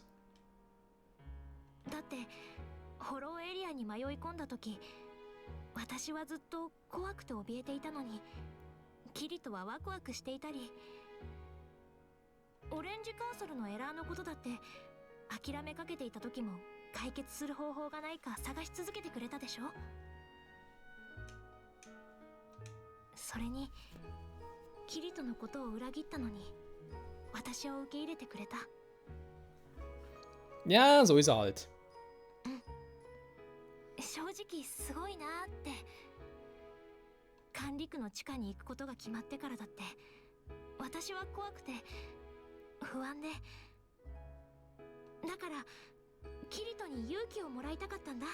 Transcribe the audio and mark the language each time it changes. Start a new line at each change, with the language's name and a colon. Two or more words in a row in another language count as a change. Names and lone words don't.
Japanese: だってホローエリアに迷い込んだ時、私はずっと怖くて怯えていたのに、キリトはワクワクしていたり、オレンジカーソルのエラーのことだって諦めかけていた時も解決する方法がないか探し続けてくれたでしょ。それにキリトのことを裏切ったのに私を受け入れてくれた。
German: Ja, so ist er halt.
Japanese: 正直すごいなーって。管理区の地下に行くことが決まってからだって私は怖くて不安で、だからキリトに勇気をもらいたかったんだ。